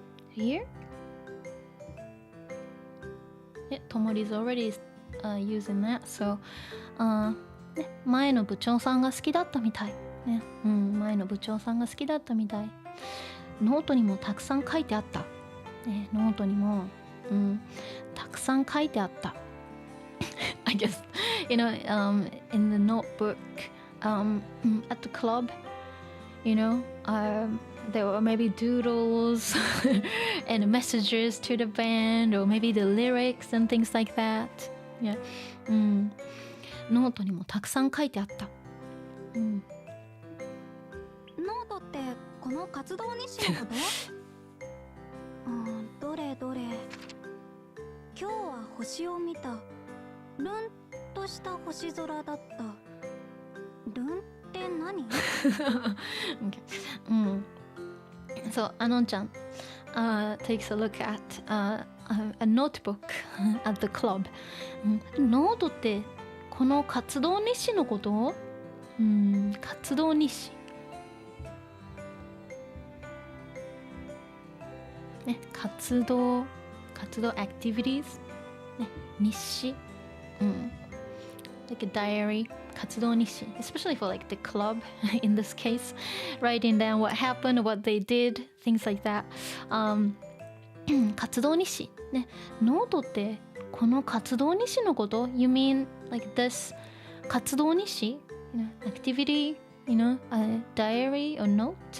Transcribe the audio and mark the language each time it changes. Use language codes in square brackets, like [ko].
[en] Here? Yeah, Tomori's already using that. So, [ja] 前の部長さんが好きだったみたい。ね、前の部長さんが好きだったみたい。ノートにもたくさん書いてあった。ね、ノートにも、たくさん書いてあった。 [en] I guess, in the notebook, at the club, there were maybe doodles and messages to the band, or maybe the lyrics and things like that. Yeah. [ja] ノートにもたくさん書いてあった。ノートってこの活動日誌のこと？どれどれ。今日は星を見た。ルンとした星空だった。ルンって何？ [en] Okay. So, Anon-chan takes a look at a notebook at the club. [ja] ノートってこの活動日誌のこと？活動日誌。ね、活動 [en] activities [ja] ね、日誌。 [en] Like a diary. [ja] 活動日誌 [en] especially for like the club in this case, writing down what happened, what they did, things like that. [ja] 活動日誌ね、ノートってこの活動日誌のこと？ [en] You mean like this [ja] 活動日誌？ [en] activity, a diary or note?